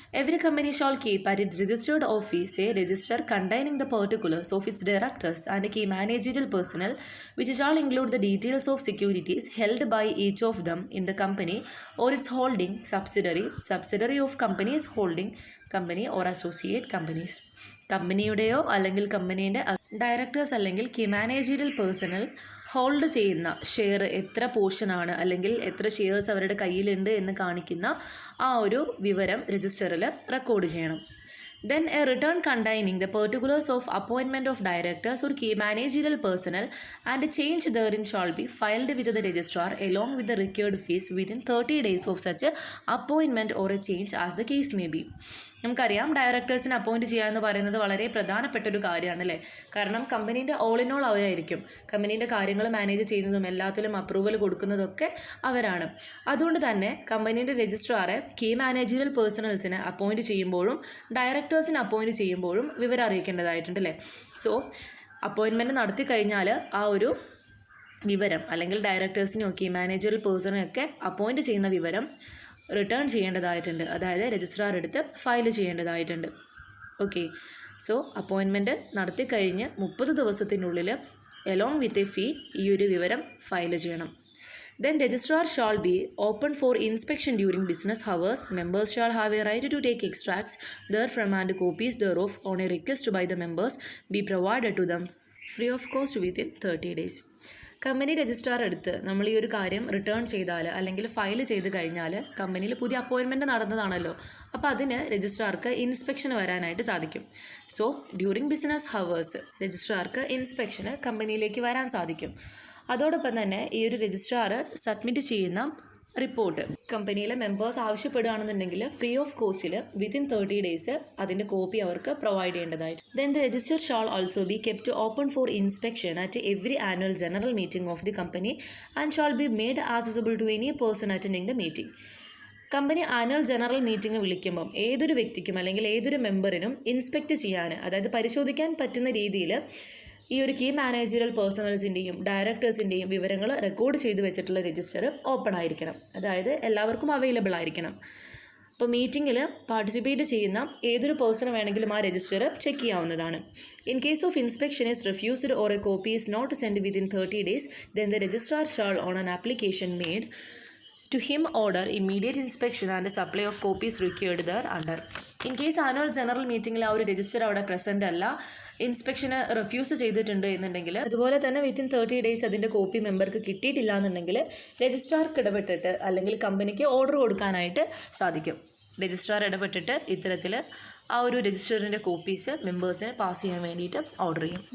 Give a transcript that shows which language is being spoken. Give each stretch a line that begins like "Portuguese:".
English: Every company shall keep at its registered office a register containing the particulars of its directors and key managerial personnel which shall include the details of securities held by each of them in the company or its holding subsidiary of companies holding company or associate companies.
Malayalam: കമ്പനിയുടെയോ അല്ലെങ്കിൽ കമ്പനീൻ്റെ directors അല്ലെങ്കിൽ key managerial personal hold ചെയ്യുന്ന share എത്ര പോർഷനാണ് അല്ലെങ്കിൽ എത്ര shares അവരുടെ കയ്യിലുണ്ട് എന്ന് കാണിക്കുന്ന ആ ഒരു വിവരം രജിസ്റ്ററിൽ റെക്കോർഡ് ചെയ്യണം.
English: Then a return containing the particulars of appointment of directors or key managerial personnel and a change therein shall be filed with the registrar along with the required fees within 30 days of such a appointment or a change as the case may be.
Malayalam: നമുക്കറിയാം ഡയറക്ടേഴ്സിനെ appoint ചെയ്യുക എന്ന് പറയുന്നത് വളരെ പ്രധാനപ്പെട്ട ഒരു കാര്യമാണ് അല്ലേ. കാരണം കമ്പനീൻ്റെ
English: all in all
Malayalam: അവരായിരിക്കും. കമ്പനീൻ്റെ കാര്യങ്ങൾ മാനേജ് ചെയ്യുന്നതും എല്ലാത്തിലും അപ്രൂവൽ കൊടുക്കുന്നതൊക്കെ അവരാണ്. അതുകൊണ്ട് തന്നെ കമ്പനീൻ്റെ രജിസ്ട്രാറെ കീ മാനേജറിയൽ പേഴ്സണൽസിനെ അപ്പോയിൻറ്റ് ചെയ്യുമ്പോഴും ഡയറക്ടേഴ്സിനെ അപ്പോയിൻറ്റ് ചെയ്യുമ്പോഴും വിവരം അറിയിക്കേണ്ടതായിട്ടുണ്ട് അല്ലേ. സോ അപ്പോയിൻമെൻറ്റ് നടത്തി കഴിഞ്ഞാൽ ആ ഒരു വിവരം അല്ലെങ്കിൽ ഡയറക്ടേഴ്സിനെയോ കീ മാനേജറിയൽ പേഴ്സണെയൊക്കെ അപ്പോയിൻറ്റ് ചെയ്യുന്ന വിവരം റിട്ടേൺ ചെയ്യേണ്ടതായിട്ടുണ്ട്. അതായത് രജിസ്ട്രാർ എടുത്ത് ഫയൽ ചെയ്യേണ്ടതായിട്ടുണ്ട്. ഓക്കെ, സോ അപ്പോയിൻമെൻറ്റ് നടത്തി കഴിഞ്ഞ് 30 ദിവസത്തിനുള്ളിൽ
English: along with a fee
Malayalam: ഈ ഒരു വിവരം ഫയൽ ചെയ്യണം.
English: Then registrar shall be open for inspection during business hours. Members shall have a right to take extracts therefrom and copies thereof on a request by the members be provided to them free of cost within 30 days.
Malayalam: Company registrar എടുത്ത് നമ്മൾ ഈ ഒരു കാര്യം return ചെയ്താൽ അല്ലെങ്കിൽ file ചെയ്ത് കഴിഞ്ഞാൽ കമ്പനിയിൽ പുതിയ അപ്പോയിൻമെൻറ്റ് നടന്നതാണല്ലോ, അപ്പോൾ അതിന് രജിസ്ട്രാർക്ക് ഇൻസ്പെക്ഷന് വരാനായിട്ട് സാധിക്കും. സോ ഡ്യൂറിങ് ബിസിനസ് ഹവേഴ്സ് രജിസ്ട്രാർക്ക് ഇൻസ്പെക്ഷന് കമ്പനിയിലേക്ക് വരാൻ സാധിക്കും. അതോടൊപ്പം തന്നെ ഈ ഒരു രജിസ്ട്രാർ സബ്മിറ്റ് ചെയ്യുന്ന റിപ്പോർട്ട് കമ്പനിയിലെ members ആവശ്യപ്പെടുകയാണെന്നുണ്ടെങ്കിൽ
English: free of കോസ്റ്റിൽ within 30 days
Malayalam: അതിൻ്റെ കോപ്പി അവർക്ക് പ്രൊവൈഡ് ചെയ്യേണ്ടതായിട്ട്.
English: Then the register shall also be kept open for inspection at every annual general meeting of the company and shall be made accessible to any person attending the meeting.
Malayalam: Company annual general meeting വിളിക്കുമ്പം ഏതൊരു വ്യക്തിക്കും അല്ലെങ്കിൽ ഏതൊരു മെമ്പറിനും inspect ചെയ്യാൻ, അതായത് പരിശോധിക്കാൻ പറ്റുന്ന രീതിയിൽ ഈ ഒരു കീ മാനേജറിയൽ പേഴ്സണൽസിൻ്റെയും ഡയറക്ടേഴ്സിൻ്റെയും വിവരങ്ങൾ റെക്കോർഡ് ചെയ്ത് വെച്ചിട്ടുള്ള രജിസ്റ്റർ ഓപ്പൺ ആയിരിക്കണം. അതായത് എല്ലാവർക്കും അവൈലബിൾ ആയിരിക്കണം. അപ്പോൾ മീറ്റിങ്ങിൽ പാർട്ടിസിപ്പേറ്റ് ചെയ്യുന്ന ഏതൊരു പേഴ്സൺ വേണമെങ്കിലും ആ രജിസ്റ്റർ ചെക്ക് ചെയ്യാവുന്നതാണ്.
English: In case of inspection is refused or a copy is not send within 30 days, then the registrar shall on an application made to him order immediate inspection and supply of copies required there under.
Malayalam: In case annual general മീറ്റിങ്ങിൽ ആ ഒരു register അവിടെ present അല്ല, ഇൻസ്പെക്ഷന് refuse ചെയ്തിട്ടുണ്ട് എന്നുണ്ടെങ്കിൽ, അതുപോലെ തന്നെ
English: within 30 days
Malayalam: അതിൻ്റെ കോപ്പി മെമ്പർക്ക് കിട്ടിയിട്ടില്ല എന്നുണ്ടെങ്കിൽ രജിസ്ട്രാർക്ക് ഇടപെട്ടിട്ട് അല്ലെങ്കിൽ കമ്പനിക്ക് ഓർഡർ കൊടുക്കാനായിട്ട് സാധിക്കും. രജിസ്ട്രാർ ഇടപെട്ടിട്ട് ഇത്തരത്തിൽ ആ ഒരു രജിസ്റ്ററിൻ്റെ കോപ്പീസ് മെമ്പേഴ്സിന് പാസ് ചെയ്യാൻ വേണ്ടിയിട്ട് ഓർഡർ ചെയ്യും.